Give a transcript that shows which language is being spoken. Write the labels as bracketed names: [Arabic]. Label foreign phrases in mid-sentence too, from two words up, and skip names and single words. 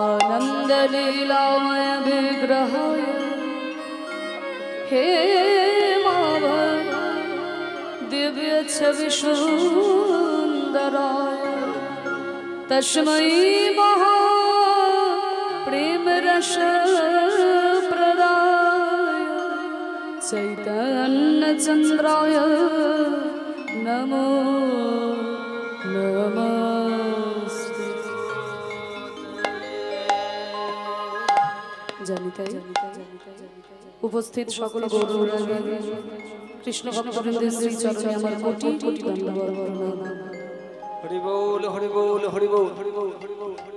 [Sanskrit] नन्दलीलामय विग्रहाय हे माधव दिव्य छवि सुंदराय तस्मै महा प्रेम रस प्रदाय चैतन्य चंद्राय नमो नमस्ते। [Bangla] জানিতাই উপস্থিত সকল গৌরবরাগে কৃষ্ণ ভক্তবৃন্দের শ্রী চরণে আমার কোটি কোটি দণ্ডবত প্রণাম। হরি বল হরি বল হরি বল হরি বল হরি বল।